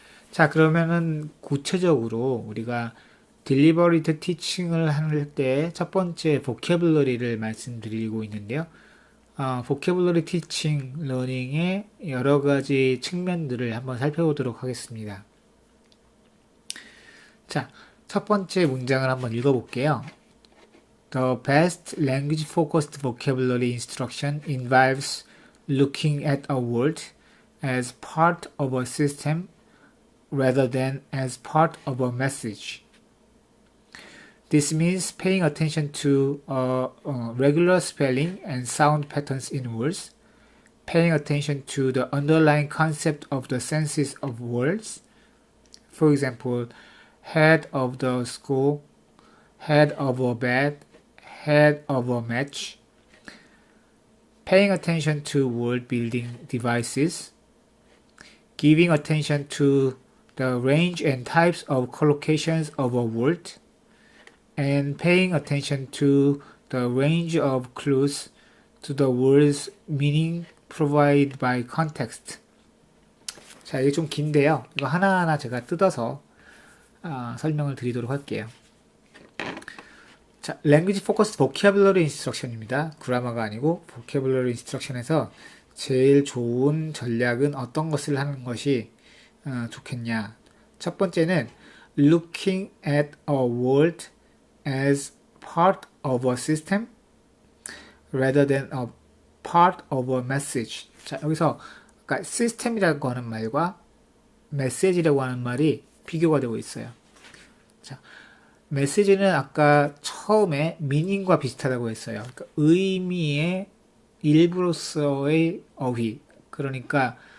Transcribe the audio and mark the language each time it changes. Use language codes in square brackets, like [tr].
[ko] 자, 그러면은 구체적으로 우리가 [en] deliberate teaching [ko] 을 할 때 첫 번째 vocabulary를 말씀드리고 있는데요. [en] vocabulary teaching learning [ko] 의 여러 가지 측면들을 한번 살펴보도록 하겠습니다. 자, 첫 번째 문장을 한번 읽어볼게요. [en] The best language-focused vocabulary instruction involves looking at a word as part of a system rather than as part of a message. This means paying attention to regular spelling and sound patterns in words, paying attention to the underlying concept of the senses of words. For example, head of the school, head of a bed, head of a match. Paying attention to word building devices, giving attention to the range and types of collocations of a word, and paying attention to the range of clues to the word's meaning provided by context. [ko] 자, 이게 좀 긴데요. 이거 하나하나 제가 뜯어서 설명을 드리도록 할게요. 자, [en] language focused vocabulary instruction [ko] 입니다. 그라마가 아니고 [en] vocabulary instruction [ko] 에서 제일 좋은 전략은 어떤 것을 하는 것이 좋겠냐. 첫 번째는 [en] looking at a word as part of a system rather than a part of a message. [ko] 자, 여기서 아까 시스템이라고 하는 말과 메시지라고 하는 말이 비교가 되고 있어요. 자, 메시지는 아까 처음에 meaning과 비슷하다고 했어요. 그러니까 의미의 일부로서의 어휘. 그러니까